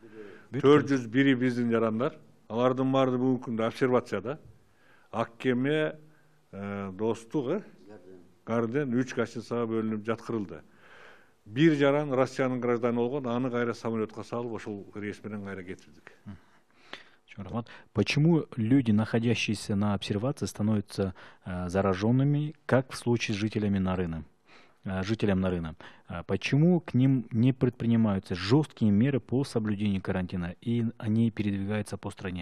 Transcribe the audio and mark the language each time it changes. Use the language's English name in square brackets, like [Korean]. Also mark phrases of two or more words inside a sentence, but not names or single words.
[Kyrgyz] 401 биздин жарандар. Алардын баары бүгүнкү күндө обсервацияда. Аккеме, Достук, Гарден 3 гостиницага бөлүнүп жаткырылды. бир жаран Россиянын гражданы болгон, аны кайра самолетка салып, ошол рейс менен кайра кетирдик. [Russian] Почему люди, находящиеся на обсервации, становятся зараженными, как в случае с жителям Нарына? Почему к ним не предпринимаются жесткие меры по соблюдению карантина, и они передвигаются по стране?